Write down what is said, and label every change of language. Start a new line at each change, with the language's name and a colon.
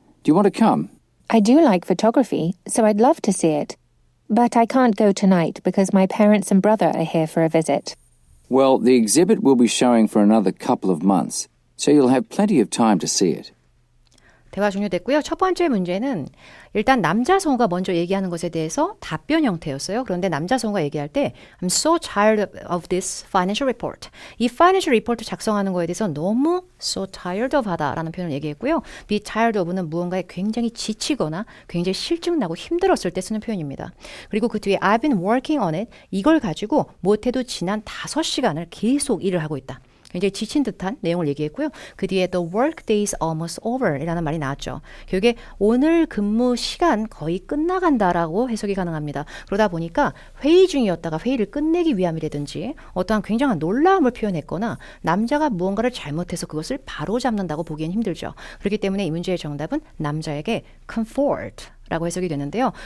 English: Do you want to come? I do like photography, so I'd love to see it. But I can't go tonight because my parents and brother are here for a visit. Well, the exhibit will be showing for another couple of months, so you'll have plenty of time to see it.
Korean: 대화 종료됐고요. 첫 번째 문제는 일단 남자 성우가 먼저 얘기하는 것에 대해서 답변 형태였어요. 그런데 남자 성우가 얘기할 때
English: I'm so tired of this financial report.
Korean: 이 financial report 작성하는 거에 대해서 너무
English: so tired of
Korean: 하다라는 표현을 얘기했고요. be tired of는 무언가에 굉장히 지치거나 굉장히 실증나고 힘들었을 때 쓰는 표현입니다. 그리고 그 뒤에
English: I've been working on it.
Korean: 이걸 가지고 못해도 지난 5시간을 계속 일을 하고 있다. 굉장히 지친 듯한 내용을 얘기했고요. 그 뒤에
English: the work day is almost over
Korean: 이라는 말이 나왔죠. 결국에 오늘 근무 시간 거의 끝나간다라고 해석이 가능합니다. 그러다 보니까 회의 중이었다가 회의를 끝내기 위함이라든지 어떠한 굉장한 놀라움을 표현했거나 남자가 무언가를 잘못해서 그것을 바로잡는다고 보기엔 힘들죠. 그렇기 때문에 이 문제의 정답은 남자에게 comfort 라고 해석이 되는데요.